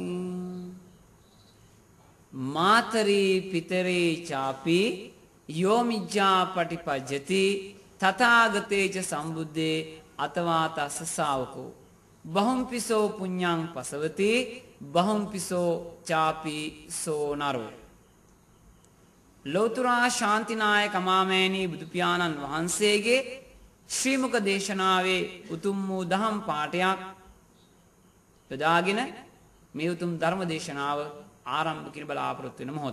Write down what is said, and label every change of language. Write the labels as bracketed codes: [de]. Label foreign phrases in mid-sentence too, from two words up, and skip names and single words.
[pi] මාතරී පිතරේ චාපි යෝමිජ්ජා පටිපජ්ජති තථාගතේච සම්බුද්දේ අතවා තස්ස ශාවකෝ බහුම්පිසෝ පුඤ්ඤං පසවති බහුම්පිසෝ චාපි සෝ නරෝ [si] ලෝතුරා ශාන්තිනායක මාමෑණී බුදු පියාණන් වහන්සේගේ ශ්‍රී මුක දේශනාවේ උතුම් වූ දහම් පාඨයක් යොදාගෙන මේ උතුම් ධර්ම දේශනාව ආරම්භ කිරීම බලාපොරොත්තු වෙන මොහොත.